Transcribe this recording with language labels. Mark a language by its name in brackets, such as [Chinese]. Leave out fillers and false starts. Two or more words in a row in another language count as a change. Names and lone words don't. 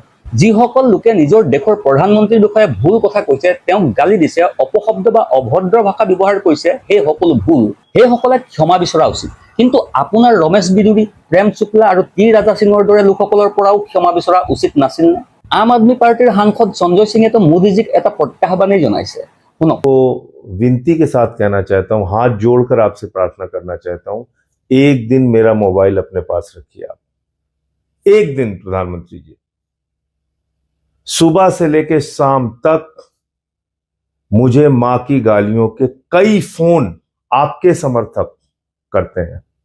[Assamese] যিসকল লোকে নিজৰ দেশৰ প্ৰধানমন্ত্ৰীৰ বিষয়ে ভুল কথা কৈছে, তেওঁক গালি দিছে, অপশব্দ বা অভদ্ৰ ভাষা ব্যৱহাৰ কৰিছে, সেই সকলো ভুল। সেইসকলে ক্ষমা বিচৰা উচিত। কিন্তু আপোনাৰ ৰমেশ বিদুৰী, প্ৰেম শুক্লা আৰু টি ৰাজা সিঙৰ দৰে লোকসকলৰ পৰাও ক্ষমা বিচৰা উচিত নাছিল নে? আম আদমি পাৰ্টিৰ সাংসদ সঞ্জয় সিঙেতো মোদীজীক এটা প্ৰত্যাহ্বানেই জনাইছে। শুনক। [Hindi] तो विनती के साथ कहना चाहता हूं, हाथ जोड़कर आपसे प्रार्थना करना चाहता हूं, एक दिन मेरा मोबाइल अपने पास रखिए आप। एक दिन प्रधानमंत्री जी, सुबह से लेकर शाम तक मुझे मां की गालियों के कई फोन आपके समर्थक करते हैं।